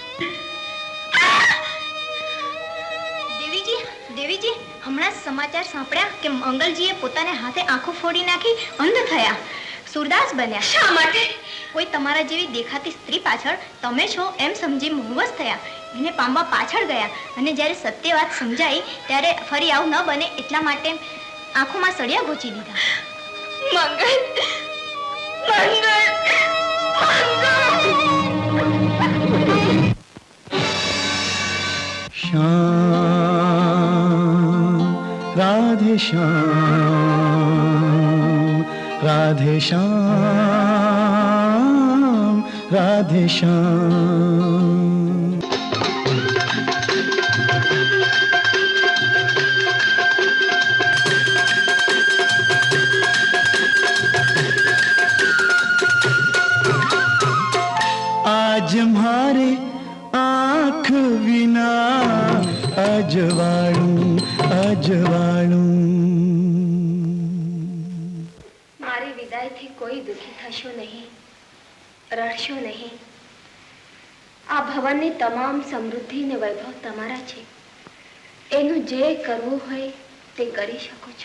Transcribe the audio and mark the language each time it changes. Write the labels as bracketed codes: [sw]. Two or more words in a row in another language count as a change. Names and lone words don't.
[gu] દેવીજી, હમણાં સમાચાર સાંભળ્યા કે મંગલજીએ પોતાને હાથે આંખો ફોડી નાખી અંધ થયા, સુરદાસ બન્યા. શા માટે? કોઈ તમારા જેવી દેખાતી સ્ત્રી પાછળ તમે છો એમ સમજી મોહવશ થયા, એને પામવા પાછળ ગયા, અને જ્યારે સત્ય વાત સમજાઈ ત્યારે ફરી આવું ન બને એટલા માટે આંખોમાં સળિયા ગોચી દીધા. મંગલ, श्याम राधे श्याम राधे श्याम राधे श्याम. આજ મારે આંખ વિના અજવાળું મારી વિદાયથી કોઈ દુખી થશો નહીં, રડશો નહીં. આ ભવનની તમામ સમૃદ્ધિ ને વૈભવ તમારા છે, એનું જે કરવું હોય તે કરી શકો છો.